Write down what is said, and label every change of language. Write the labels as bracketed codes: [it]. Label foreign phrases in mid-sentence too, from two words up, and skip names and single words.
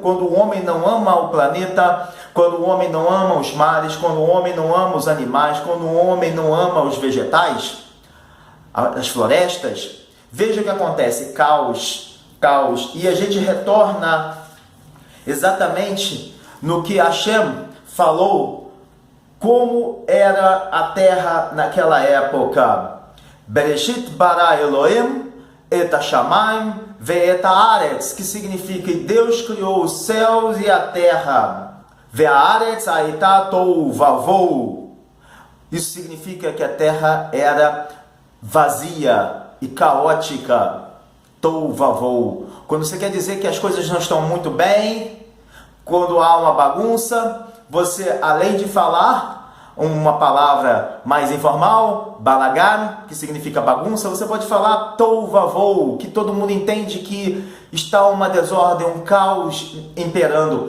[pt] Quando o homem não ama o planeta, quando o homem não ama os mares, quando o homem não ama os animais, quando o homem não ama os vegetais, as florestas, veja o que acontece, caos. E a gente retorna exatamente no que Hashem falou, como era a terra naquela época. [he] בראשית ברא אלהים את השמים ואת הארץ, [pt] que significa que Deus criou os céus e a terra. [he] והארץ היתה תהו ובהו. [pt] Isso significa que a terra era vazia e caótica. [he] תהו ובהו. [pt] Quando você quer dizer que as coisas não estão muito bem, quando há uma bagunça, você, além de falar uma palavra mais informal, balagan, que significa bagunça, você pode falar [he] תהו ובהו, [pt] que todo mundo entende que está uma desordem, um caos imperando.